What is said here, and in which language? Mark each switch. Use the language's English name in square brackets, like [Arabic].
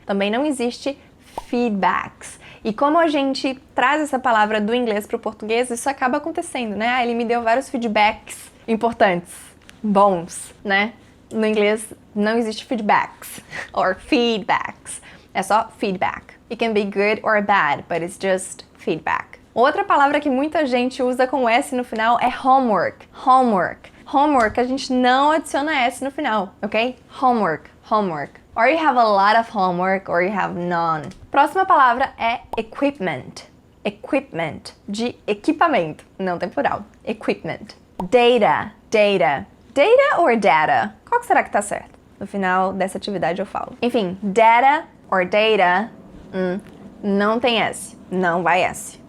[Portuguese] Também não existe feedbacks. E como a gente traz essa palavra do inglês para o português, isso acaba acontecendo, né? Ele me deu vários feedbacks importantes, bons, né? No inglês não existe feedbacks or feedbacks. É só feedback. [English] It can be good or bad, but it's just feedback. [Portuguese] Outra palavra que muita gente usa com S no final é homework. Homework, a gente não adiciona S no final, ok? Homework. [English] Or you have a lot of homework, or you have none. [Portuguese] Próxima palavra é equipment. De equipamento, não tem plural. Equipment. Data, data. Data or data? Qual que será que tá certo? No final dessa atividade eu falo. Enfim, data or data, não tem S, não vai S.